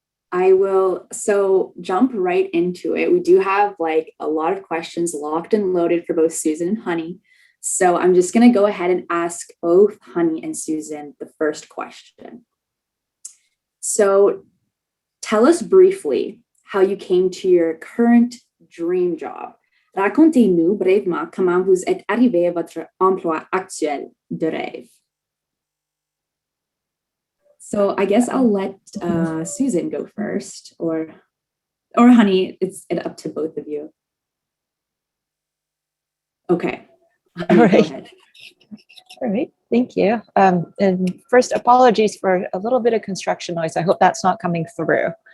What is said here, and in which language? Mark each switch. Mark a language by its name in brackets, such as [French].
[English] I will jump right into it. We do have a lot of questions locked and loaded for both Susan and Honey. So I'm just going to go ahead and ask both Honey and Susan the first question. So tell us briefly how you came to your current dream job. [French] Racontez-nous brièvement comment vous êtes arrivé à votre emploi actuel de rêve. [English] So I guess I'll let Susan go first, or Honey, it's up to both of you. Okay. All right. All right. Thank you. And first, apologies for a little bit of construction noise. I hope that's not coming through.